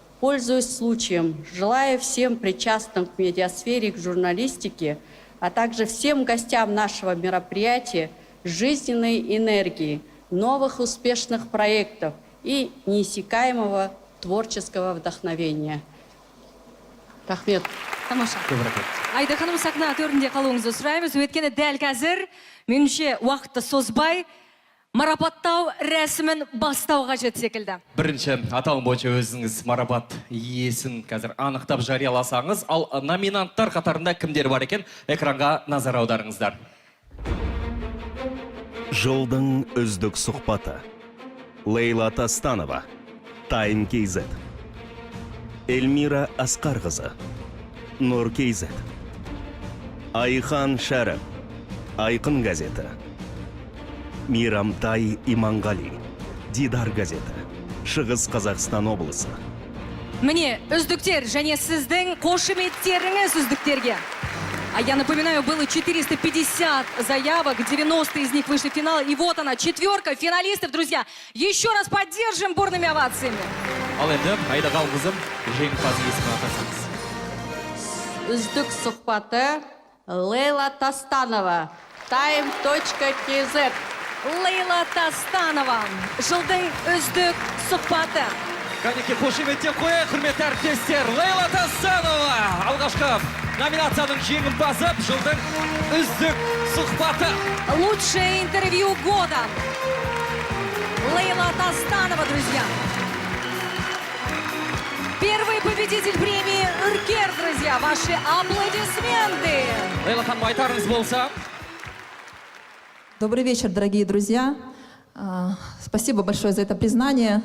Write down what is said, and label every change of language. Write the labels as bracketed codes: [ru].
[ru] Пользуясь случаем, желаю всем причастным к медиасфере, к журналистике, а также всем гостям нашего мероприятия жизненной энергии, новых успешных проектов и неиссякаемого творческого вдохновения. [kk] Рахмет. Тамаша. Көп рахмет. Айда ханым, сахна төрінде қалуыңызды сұраймыз. Өйткені дәл қазір меніңше уақытты созбай марапаттау рәсімін бастау қажет секілді. Бірінші аталым бойынша өзіңіз марапат иесін қазір анықтап жарияласаңыз, ал номинанттар қатарында кімдер бар екен, экранға назар аударыңыздар. Жылдың үздік сұхбаты. Лейла Тастанова, Тайм КЗ. Эльмира Асқарқызы, Нұр КЗ. Айхан Шәріп, Айқын газеті. Мирамтай Иманғали, Дидар газеті. Шығыс Қазақстан облысы. Міне, үздіктер және сіздің қошеметтеріңіз үздіктерге. [ru] А я напоминаю, было 450 заявок, 90 из них вышли в финал. И вот она, четверка финалистов, друзья. Еще раз поддержим бурными овациями. [kk] Ал енді, Айда Қалғызым, жеңімпаз есімін атасаңыз. Үздік сұхбаты Лейла Тастанова, time.kz. Лейла Тастанова, жылдың үздік сұхбаты. Кәнеке қошеметтен қояйық, құрметті әріптестер. Лейла Тастанова, алғашқы номинацияның жеңімпазы, жылдың үздік сұхбаты. [ru] Лучшее интервью года. Лейла Тастанова, друзья. Первый победитель премии «Үркер», друзья. Ваши аплодисменты. [kk] Лейла ханым, айтарыңыз болса. [ru] Добрый вечер, дорогие друзья. Спасибо большое за это признание.